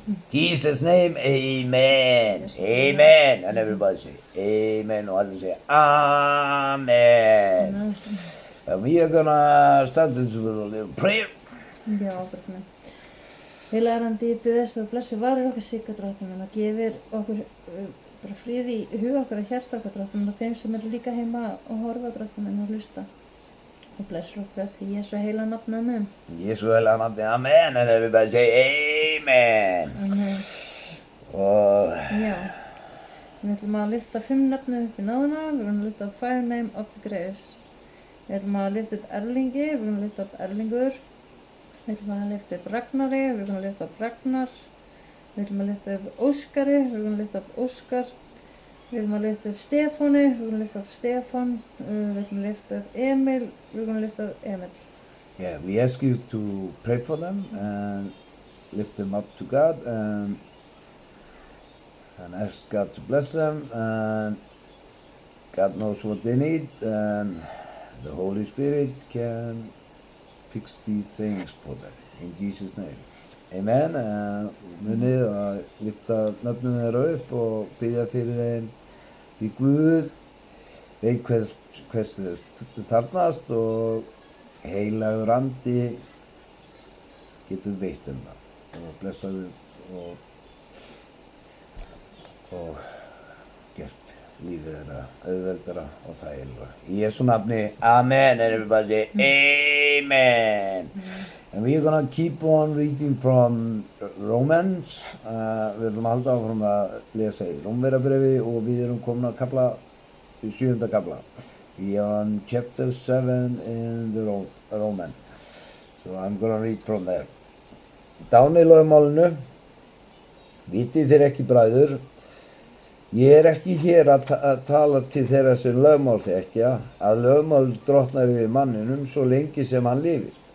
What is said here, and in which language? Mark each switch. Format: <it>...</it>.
<en>Jesus' name, amen, amen, and everybody say amen, or others say amen. And we are gonna start this with a little prayer.</en> <is>Já, ábyrgni. Heilagur andi, ég bið þess að blessi varir okkar Sigga Drottinn minn og gefir okkur bara frið í huga okkar og hjarta okkar Drottinn minn og þeim sem eru líka heima og horfa Drottinn minn og hlusta. Og blessur okkur öll í Jesú heila nafni, amen. Jesú heila nafni, amen,</is> <en>and everybody say amen.</en> <is>Amen. Og Já, við ætlum að lyfta 5 nöfnum upp í náðuna, við ætlum að lyfta 5</is> <en>name of the grace.</en> <is>Við ætlum að lyfta upp Erlingi, við ætlum að lyfta upp Erlingur. Við ætlum að lyfta upp Ragnari, við ætlum að lyfta upp Ragnar. Við ætlum að lyfta upp Óskari, við ætlum að lyfta upp Óskar. Við ætlum að lyfta upp Stefáni, við ætlum að lyfta upp Stefán. Við ætlum að lyfta upp Emil, við ætlum að lyfta upp Emil.</is> <en>yeah, we ask you to pray for them and lift them up to God and ask God to bless them, and God knows what they need, and the Holy Spirit can fix these things for them in Jesus' name. Amen.</en> <is>Munið að lyfta nöfnum þeirra upp og biðja fyrir þeim, því Guð veit hvers þau þarfnast og heilagur andi getur veitt þeim það og blessa þau og gert lífið þeirra auðveldara og þægilegra. Í Jesú nafni, amen,</is> <en>and everybody say amen. And we're gonna keep on reading from Romans.</en> <is>Við ætlum að halda áfram að lesa í Rómverjabréfi og við erum komin að kafla, 7. kafla.</is> <en>We are on chapter 7 in the Roman. So I'm gonna read from there.</en> <is>Dáni í lögmálinu, vitið þér ekki bræður, ég er ekki hér að tala til þeirra sem lögmál þekkja, að lögmál drottnar yfir manninum svo lengi sem hann lifir.</is>